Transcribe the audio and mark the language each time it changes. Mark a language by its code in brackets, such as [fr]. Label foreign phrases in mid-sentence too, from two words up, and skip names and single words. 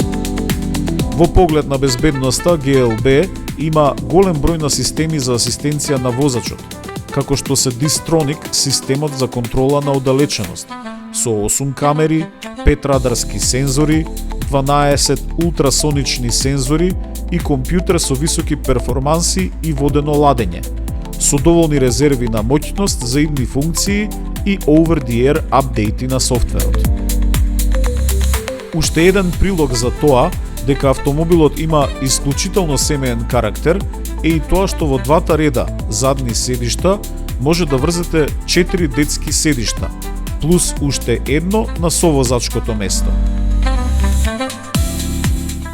[mk] Во поглед на безбедноста, GLB има голем број на системи за асистенција на возачот, како што се Distronic системот за контрола на оддалеченост, со 8 камери, 5 радарски сензори, 12 ултрасонични сензори и компјутер со високи перформанси и водено ладење, со доволни резерви на моќност за идни функции и [en] over-the-air [mk] апдејти на софтверот. Уште еден прилог за тоа дека автомобилот има исклучително семеен карактер е и тоа што во 2 реда задни седишта може да врзете 4 детски седишта, плюс уште едно на совозачкото место.